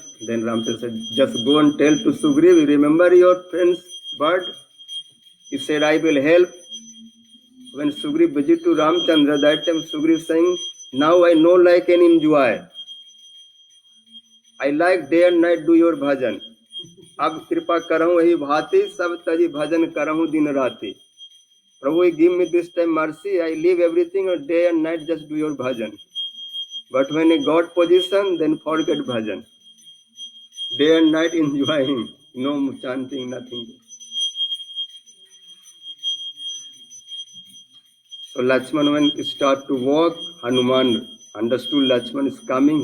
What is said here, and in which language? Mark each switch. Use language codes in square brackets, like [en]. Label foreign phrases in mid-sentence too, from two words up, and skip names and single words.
[en] Then Ramchandra said, just go and tell to Sugriv, remember your friend's word? He said, I will help. When Sugriv visited to Ramchandra, that time Sugriv saying, now I no like and enjoy. I like day and night do your bhajan. [awa] अब कृपा करहूं वही भांति, सब तजी भजन करहूं दिन राति. [en] Prabhu, give me this time mercy. I leave everything and day and night just do your bhajan. But when I got position, then forget bhajan. Day and night enjoy him. No chanting, nothing. So Lakshman, when he start to walk, Hanuman understood Lakshman is coming.